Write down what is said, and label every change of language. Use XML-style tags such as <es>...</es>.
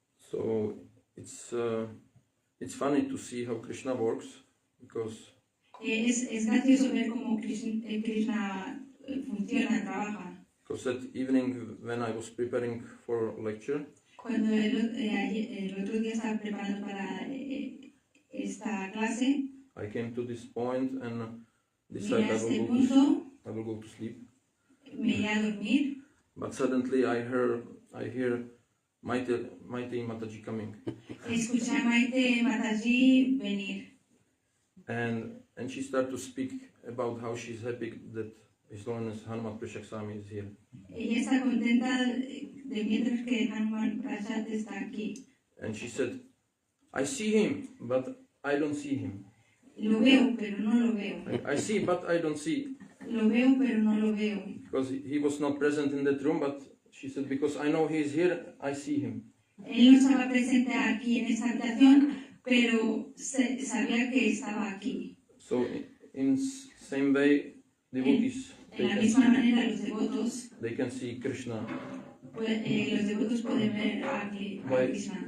<en>So it's funny to see how Krishna works, because</en> <es>Es gracioso ver cómo Krishna funciona, trabaja.</es> <en>because that evening when I was preparing for lecture,</en> <es>Cuando el otro día estaba preparando para esta clase,</es> <en>I came to this point and</en> <es>llegué</es> <en>decided</en> <es>a este punto,</es> <en>I will go to sleep.</en> <es>me iré a dormir,</es> <en>But suddenly I hear Maite Mataji coming,</en> <es>escuché a Maite Mataji venir.</es> <en>and she started to speak about how she's happy that His Holiness Hanumat Prishaksami is here.</en> <es>Ella está contenta de mientras que Hanuman Prasad está aquí.</es> <en>And she said, I see him, but I don't see him.</en> <es>Lo veo, pero no lo veo.</es> <en>I see, but I don't see.</en> <es>Lo veo, pero no lo veo.</es> <en>Because he was not present in that room, but she said, because I know he is here, I see him.</en> <es>Él no estaba presente aquí en esta habitación, pero sabía que estaba aquí.</es> <en>So in same way, devotees,</en> <es>En la misma manera, los devotos,</es> <en>they can see Krishna</en> <es>los devotos pueden ver a Krishna</es>